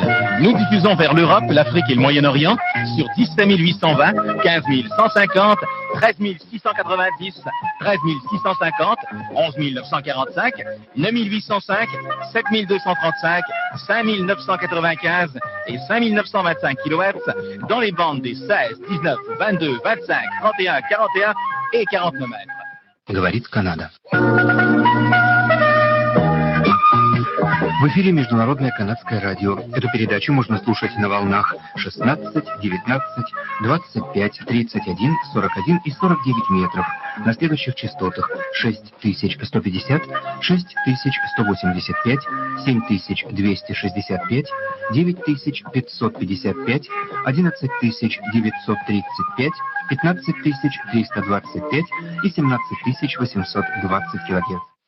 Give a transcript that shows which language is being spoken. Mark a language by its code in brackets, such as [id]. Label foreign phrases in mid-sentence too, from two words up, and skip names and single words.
[fr] Nous diffusons vers l'Europe, l'Afrique et le Moyen-Orient sur 17 820, 15 150, 13 690, 13 650, 11 945, 9 805, 7 235, 5 995 et 5 925 kHz dans les bandes des 16, 19, 22, 25, 31, 41 et 49 mètres. [ru] Говорит Канада. В эфире Международное канадское радио. Эту передачу можно слушать на волнах 16, 19, 25, 31, 41 и 49 метров на следующих частотах 6150, 6185, 7265, 9555, 11935, 15325 и 17820 килогерц.